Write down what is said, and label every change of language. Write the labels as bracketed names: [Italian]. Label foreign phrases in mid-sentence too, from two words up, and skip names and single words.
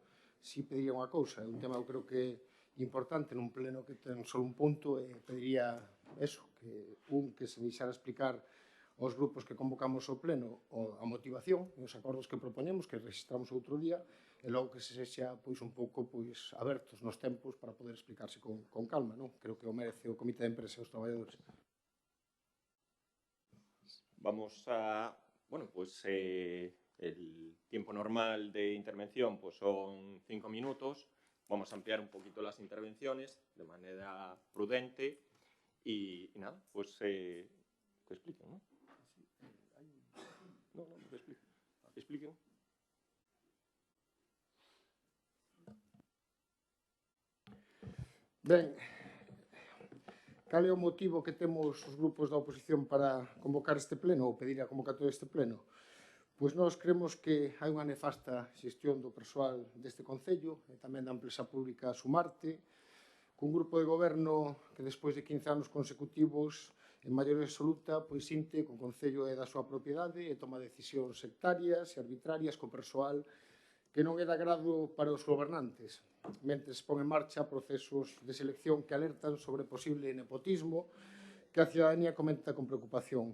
[Galician] Si pediría unha cousa, é un tema eu creo que é importante nun pleno que ten só un punto, e pediría eso, que se deixara explicar aos grupos que convocamos o pleno a motivación e os acordos que propoñemos, que registramos outro día, e logo que se sexa un pouco abertos nos tempos para poder explicarse con calma. Creo que o merece o Comité de Empresa e os traballadores. [Spanish] Vamos a... Bueno, pues el tiempo normal de intervención pues son 5 minutos. Vamos a ampliar un poquito las intervenciones de manera prudente y nada, pues que expliquen, ¿no? No, que expliquen. Expliquen. [Galician] Ben, cal é o motivo que temos os grupos da oposición para convocar este pleno ou pedir a convocatoria deste pleno? Pois nós creemos que hai unha nefasta xestión do persoal deste Concello e tamén da empresa pública Sumarte, cun grupo de goberno que despois de 15 anos consecutivos en maioría absoluta inte que o Concello é da súa propiedade e toma decisións sectarias e arbitrarias co persoal que non é de agrado para os gobernantes, mentres pon en marcha procesos de selección que alertan sobre posible nepotismo que a cidadanía comenta con preocupación.